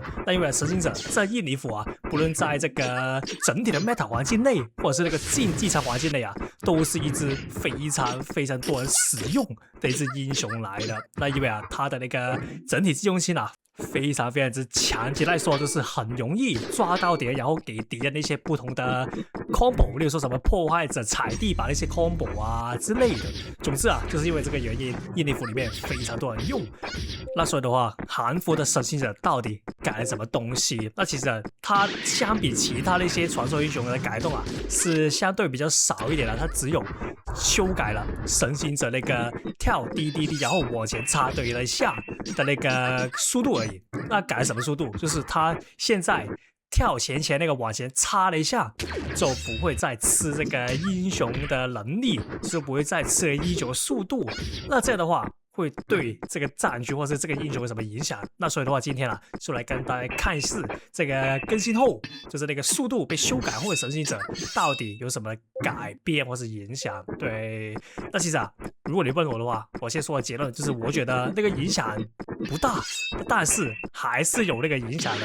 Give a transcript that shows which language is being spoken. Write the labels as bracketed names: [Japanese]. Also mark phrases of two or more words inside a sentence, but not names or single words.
[Chinese] 那因為神行者在印尼服啊，不論在這個整體的 meta 環境內，或者是那個競技場環境內啊，都是一支非常多人使用的一支英雄來的。那因為啊，他的那個整體機動性啊，非常之強，簡單來說就是很容易抓到敵人，然後給敵人那些不同的 combo， 例如說什麼破壞者踩地板那些 combo 啊之類的。總之啊，就是因為這個原因，印尼服裡面非常多人用。那所以的話，韓服的神行者到底改了什麼東西？那其實它相比其他的一些傳說英雄的改動啊，是相對比較少一點的。它只有修改了神行者那個跳滴滴滴，然後往前插對了一下的那個速度而已。那改了什麼速度？就是它現在跳前那個往前插了一下，就不會再吃這個英雄的能力，就不會再吃英雄的速度。那這樣的話，會對這個戰局或是這個英雄有什麼影響？那所以的話，今天啊，就來跟大家看一次這個更新後，就是那個速度被修改後的神行者到底有什麼改變或是影響。對，那其實啊，如果你問我的話，我先說的結論就是，我覺得那個影響不大，但是還是有那個影響的。